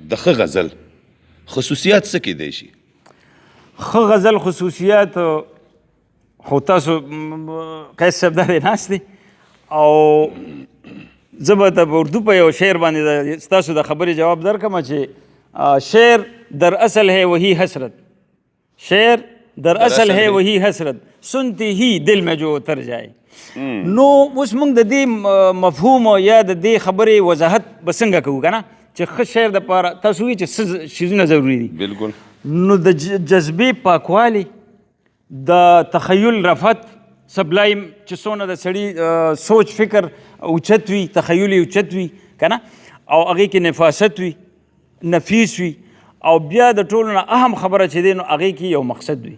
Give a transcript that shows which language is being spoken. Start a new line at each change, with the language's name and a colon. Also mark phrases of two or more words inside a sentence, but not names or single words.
Pashto: د ښه غزل خصوصیات څه کیدی شي؟ ښه غزل خصوصیات خو تاسو قیس صاحب دا دی ناست دی او زه به ته په اردو په یو شعر باندې ستاسو د خبرې جواب درکړم چې
Urdu: شعر در اصل ہے وہی حسرت، شعر در اصل ہے وہی حسرت، سنتے ہی دل میں جو اتر جائے.
Pashto: نو اوس موږ د دې مفهوم یا د دې خبرې وضاحت به څنګه کوو که نه چې ښه شعر دپاره تاسو وایي چې څه شیزونه ضروري دي. بالکل. نو د جذبې پاکوالی، د تخیل رفت سبلایم چې څونه د سړي سوچ فکر اوچت وي، تخیل یې اوچت وي که نه، او هغې کې نفاست وي، نفیس وي، او بیا د ټولو نه اهم خبره چې دی نو هغې کې یو مقصد وي.